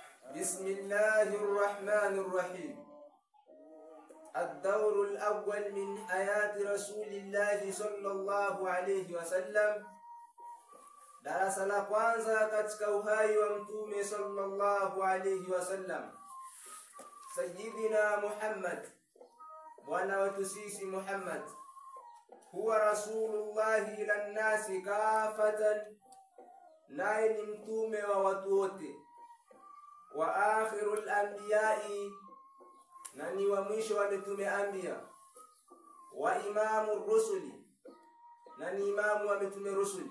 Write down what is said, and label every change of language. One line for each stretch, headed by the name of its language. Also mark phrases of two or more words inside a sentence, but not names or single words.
Arabic: بسم الله الرحمن الرحيم. الدور الأول من حياة رسول الله صلى الله عليه وسلم.
Swahili: Darasa la kwanza katika uhai wa mtume
Arabic: صلى الله عليه وسلم.
Swahili: Sayyidina Muhammad, bwana wetu sisi Muhammad,
Arabic: هو رسول الله إلى الناس كافة,
Swahili: naye ni mtume wa watu wote,
Arabic: وآخر الأنبياء,
Swahili: na ni wa mwisho wa mitume anbiya,
Arabic: وإمام الرسل,
Swahili: na ni imamu wa mitume rusuli.